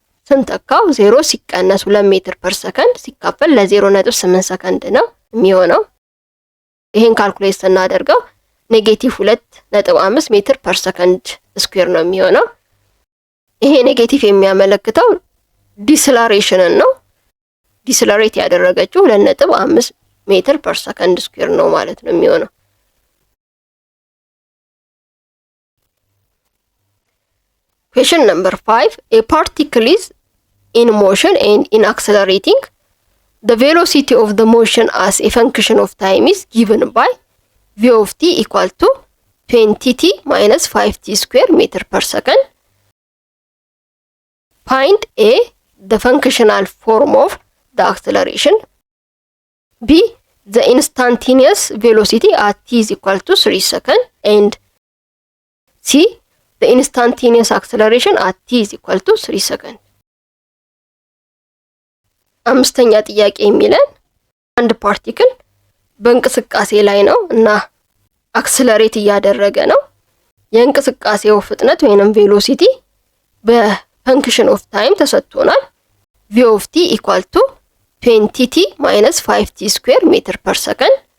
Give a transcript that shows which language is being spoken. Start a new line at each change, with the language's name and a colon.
Amharic: ስንተካው 0 ሲቀነስ 2 ሜትር ፐር ሰከንድ ሲካፈል ለ0.8 ሰከንድ ነው የሚሆነው። ይሄን ካልኩሌት ስናደርገው ኔጌቲቭ 2.5 ሜትር ፐር ሰከንድ ስኩዌር ነው የሚሆነው። ይሄ ኔጌቲቭ የሚያመለክተው ዲስላሬሽንን ነው። ዲስላሬት ያደረገችው 2.5 ሜትር ፐር ሰከንድ ስኩዌር ነው ማለት ነው የሚሆነው።
English: Question number 5. A particle is in motion and in accelerating. The velocity of the motion as a function of time is given by v of t equal to 20t minus 5t square meter per second. Find A, the functional form of the acceleration. B, the instantaneous velocity at t is equal to 3 seconds. And C, the instantaneous acceleration at t is equal to 3 seconds.
Amharic: አምስተኛ ጥያቄ የሚለን አንድ ፓርቲክል በእንቅስቃሴ ላይ ነው እና አክሰለሬት እያደረገ ነው። የእንቅስቃሴው ፍጥነት ወይንም ቬሎሲቲ በፈንክሽን ኦፍ ታይም ተሰጥቶናል።
English: v of t equal to 20t minus 5t square meter per second።